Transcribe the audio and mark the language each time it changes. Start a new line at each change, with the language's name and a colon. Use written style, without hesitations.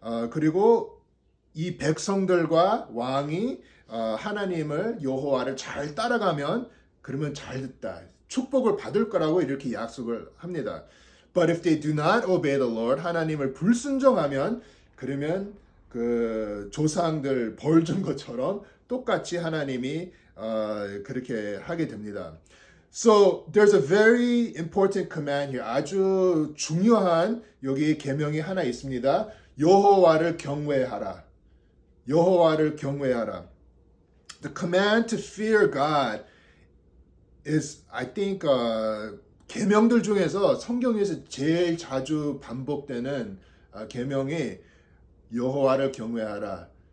Korean: 그리고 이 백성들과 왕이 하나님을 여호와를 잘 따라가면 그러면 잘 됐다. 축복을 받을 거라고 이렇게 약속을 합니다.
English: But if they do not obey the Lord,
Korean: 하나님을 불순종하면 그러면 그 조상들 벌 준 것처럼 똑같이 하나님이 그렇게 하게 됩니다.
English: So there's a very important command here.
Korean: 아주 중요한 여기 계명이 하나 있습니다. 여호와를 경외하라. 여호와를 경외하라.
English: The command to fear God is, I think,
Korean: 계명들 중에서 성경에서 제일 자주 반복되는 계명이 여호와를 경외하라.